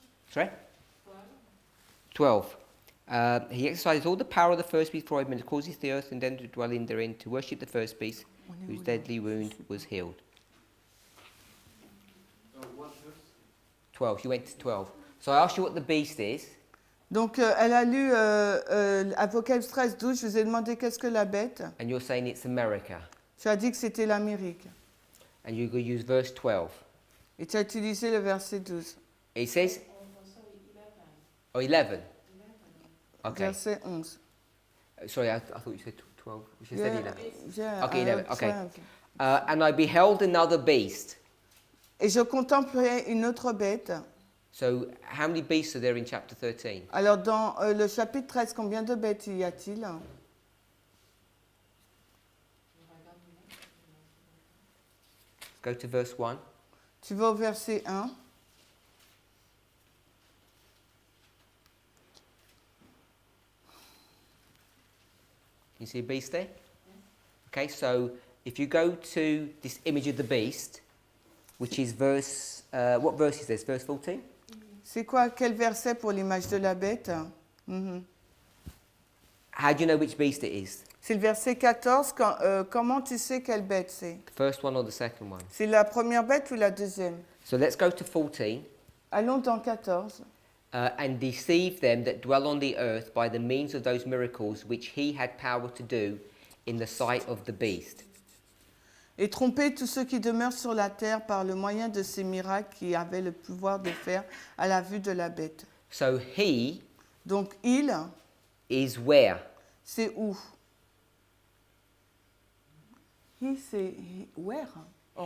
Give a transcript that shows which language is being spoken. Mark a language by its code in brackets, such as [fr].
[en] Sorry? 12. He exercises all the power of the first beast before him and causes the earth and them to dwell in therein to worship the first beast whose deadly wound was healed. What verse? 12. You went to 12. So I asked you what the beast is. [fr] Donc, elle a lu Apocalypse 13, 12. Je vous ai demandé qu'est-ce que la bête. [en] And you're saying it's America. [fr] Tu as dit que c'était l'Amérique. [en] And you're going to use verse 12. [fr] Et tu as utilisé le verset 12. [en] It says... Oh, 11. Okay. [fr] Verset 11. [en] Sorry, I thought you said 12. You should said 11. Yeah, Okay, 11. Okay. 12. And I beheld another beast. [fr] Et je contemplais une autre bête. [en] So, how many beasts are there in chapter 13? [fr] Alors, dans le chapitre 13, combien de bêtes y a-t-il? [en] Go to verse 1. [fr] Tu vas au verset 1. [en] You see a beast there? Okay, so if you go to this image of the beast, which is verse, what verse is this? Verse 14? [fr] C'est quoi? Quel verset pour l'image de la bête? [en] How do you know which beast it is? [fr] C'est le verset 14. Comment tu sais quelle bête c'est? [en] The first one or the second one? [fr] C'est la première bête ou la deuxième? [en] So let's go to 14. [fr] Allons dans 14. [en] And deceive them that dwell on the earth by the means of those miracles which he had power to do in the sight of the beast. [fr] Et tromper tous ceux qui demeurent sur la terre par le moyen de ces miracles qu'il avait le pouvoir de faire à la vue de la bête. [en] So he [fr] Donc il, [en] is where? [fr] c'est où? [en] He, c'est where? Or